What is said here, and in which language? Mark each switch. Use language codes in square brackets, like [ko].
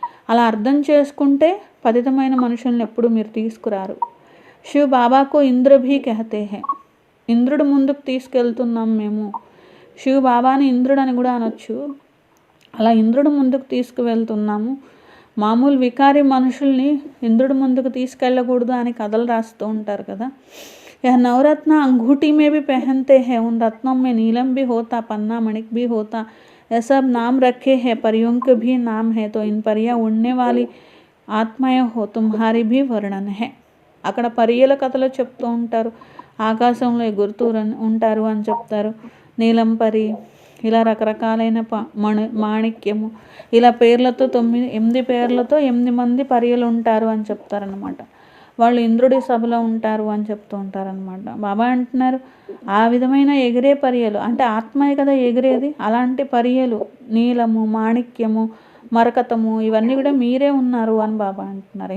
[te] అలా అర్థం చేసుకుంటే పతితమైన మనుషుల్ని ఎప్పుడు మీరు తీసుకురారు. [hi] శివ్ బాబాకు ఇంద్ర భీ కహతే హై. [te] ఇంద్రుడు ముందుకు తీసుకెళ్తున్నాం మేము. శివ బాబాని ఇంద్రుడు అని కూడా అనొచ్చు. అలా ఇంద్రుడు ముందుకు తీసుకువెళ్తున్నాము. మామూలు వికారి మనుషుల్ని ఇంద్రుడు ముందుకు తీసుకెళ్ళకూడదు అని కథలు రాస్తూ ఉంటారు కదా. [hi] यह नवरत्न अंगूठी में भी पहनते हैं, उन रत्नों में नीलम भी होता, पन्ना मणिक भी होता, यह सब नाम रखे हैं, परियों के भी नाम है, तो इन परियां उड़ने वाली ఆత్మయ హో తుమ్హారి భీ వర్ణన హే. [te] అక్కడ పరియల కథలు చెప్తూ ఉంటారు, ఆకాశంలో ఎగురుతూ ఉంటారు అని చెప్తారు. నీలం పరి, ఇలా రకరకాలైన మాణిక్యము, ఇలా పేర్లతో 8 పేర్లతో 8 మంది పరియలు ఉంటారు అని చెప్తారనమాట. వాళ్ళు ఇంద్రుడి సభలో ఉంటారు అని చెప్తూ ఉంటారనమాట. బాబా అంటున్నారు ఆ విధమైన ఎగిరే పరియలు అంటే ఆత్మయే కదా ఎగిరేది, అలాంటి పరియలు నీలము, మాణిక్యము, మరకతము ఇవన్నీ కూడా మీరే ఉన్నారు అని బాబా అంటున్నారు.